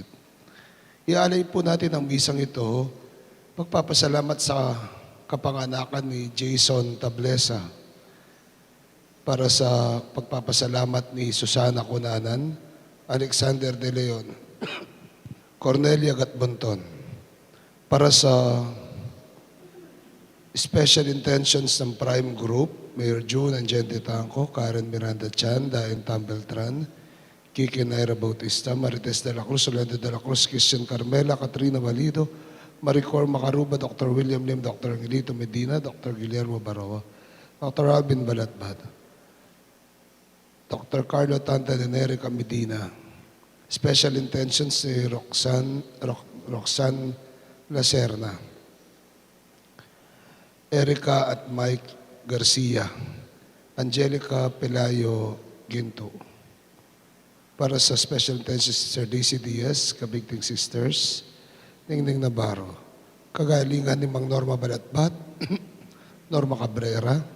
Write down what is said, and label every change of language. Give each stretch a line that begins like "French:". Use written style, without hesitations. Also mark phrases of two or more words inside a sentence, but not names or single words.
Filipino: Ialay po natin ang bisang ito, pagpapasalamat sa kapanganakan ni Jason Tablesa, para sa pagpapasalamat ni Susana Cunanan, Alexander De Leon, Cornelia Gatbonton, para sa
English: special intentions
Filipino: ng Prime Group, Mayor June Angente Tanco, Karen Miranda Chan, Dayan Tambeltran, Kiki Naira Bautista, Marites de la Cruz, Orlando de la Cruz, Christian Carmela, Katrina Valido, Maricor Macaruba, Dr. William Lim, Dr. Angelito Medina, Dr. Guillermo Baroa, Dr. Alvin Balatbat, Dr. Carlo Tanta de Nerica Medina,
English: special intentions
Filipino: si Roxanne Lacerna, Erica at Mike Garcia, Angelica Pelayo Ginto, para sa
English: special intentions
Filipino: si Sir Daisy Diaz, Kabigting Sisters, Ningning Navarro, kagalingan ni Mang Norma Balatbat, Norma Cabrera,